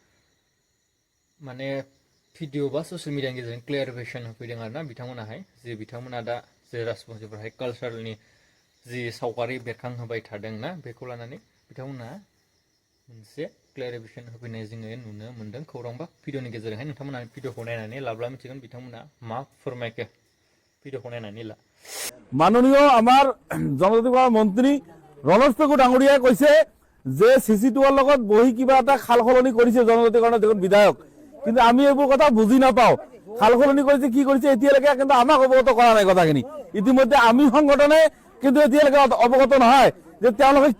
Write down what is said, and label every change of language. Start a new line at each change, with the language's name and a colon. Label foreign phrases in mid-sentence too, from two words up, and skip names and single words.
Bodo: माने भिडिअ बा
English: social mediaनि
Bodo: गेजेरजों क्लियारिफिकेसन होफैदों आरोना बिथांमोनाहाय जे बिथांमोना दा जे राजबंशीफोराहाय कालचारनि जि सावगारि बेरखांहोबाय थादोंना बेखौ लानानै बिथांमोना मोनसे क्लियारिफिकेसन होफैनाय जोङो नुनो मोनदों खौरां बा भिडिअनि गेजेरजोंहाय नोंथांमोना भिडिअखौ नायनानै लाब्ला मिथिगोन बिथांमोना मा फोरमायखो भिडिअखौ नायनानै ला
Assamese: মাননীয় আমাৰ জনজাতিকৰণ মন্ত্ৰী ৰণোজ পেগু ডাঙৰীয়াই কৈছে যে চিচিটুৱাৰ লগত বহি কিবা এটা সাল সলনি কৰিছে জনজাতিকৰণৰ দেশৰ বিধায়ক কিন্তু আমি এইবোৰ কথা বুজি নাপাওঁ সাল সলনি কৰিছে কি কৰিছে এতিয়ালৈকে কিন্তু আমাক অৱগত কৰা নাই কথাখিনি ইতিমধ্যে আমি সংগঠনে কিন্তু এতিয়ালৈকে অৱগত নহয় যে তেওঁলোকে কি